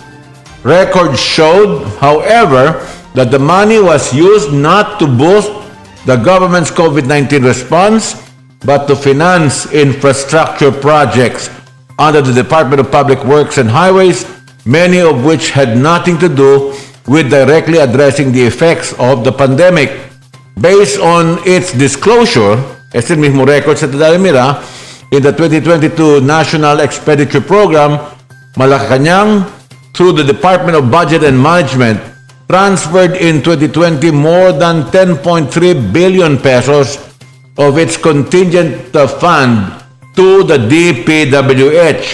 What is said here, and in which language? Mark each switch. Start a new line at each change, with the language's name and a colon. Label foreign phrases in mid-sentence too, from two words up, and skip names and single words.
English: Records showed, however, that the money was used not to boost the government's COVID-19 response, but to finance infrastructure projects under the Department of Public Works and Highways, many of which had nothing to do with directly addressing the effects of the pandemic. Based on its disclosure,
Chavacano: este mismo record sa Tadalimira,
English: in the 2022 National Expenditure Program, Malacanang, through the Department of Budget and Management, transferred in 2020 more than 10.3 billion pesos of its contingent fund to the DPWH.